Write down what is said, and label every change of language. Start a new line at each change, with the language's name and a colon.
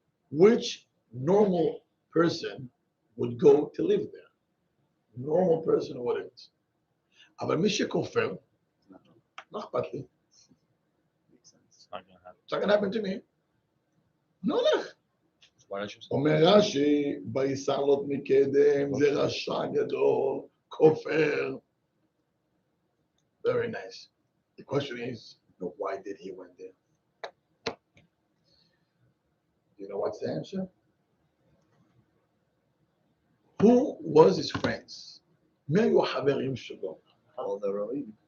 English: Which normal person would go to live there? Normal person wouldn't.
Hebrew: אבל מי שכופר, לא אכפת לי.
English: It's not gonna happen. It's not going to happen to me.
Hebrew: לא הולך.
English: Why don't you say?
Hebrew: אומר רש"י, וייסע לוט מקדם, זה רשע גדול, כופר.
English: Very nice. The question is, why did he went there? You know what's the answer? Who was his friends?
Hebrew: מי היו החברים שלו?
English: All the Roim.